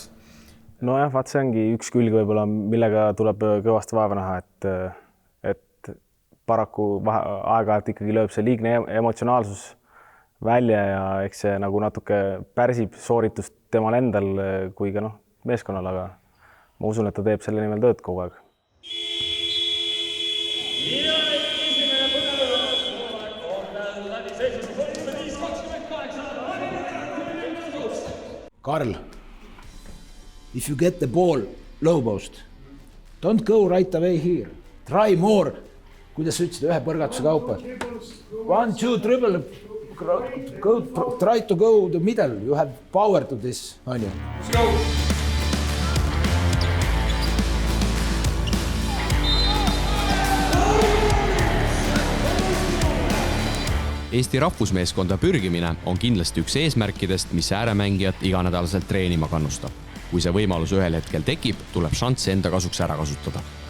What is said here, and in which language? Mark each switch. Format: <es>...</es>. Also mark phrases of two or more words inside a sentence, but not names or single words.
<et>Nojah, vaat see ongi üks külg võib-olla, millega tuleb kõvasti vaeva näha, et paraku aeg-ajalt ikkagi lööb see liigne emotsionaalsus välja ja eks see nagu natuke pärsib sooritust temal endal kui ka meeskonnal, aga ma usun, et ta teeb selle nimel tööd kogu aeg. Karl,</et> <en>if you get the ball low post, don't go right away here. Try more.</en> <et>Kuidas sa ütlesid ühe põrgatuse kaupa?</et> <en>1, 2, dribble. Try to go the middle. You have power to this. On you. Let's go.</en> <et>Eesti rahvusmeeskonda pürgimine on kindlasti üks eesmärkidest, mis ääremängijat iganädalaselt treenima kannustab. Kui see võimalus ühel hetkel tekib, tuleb šanss enda kasuks ära kasutada.</et>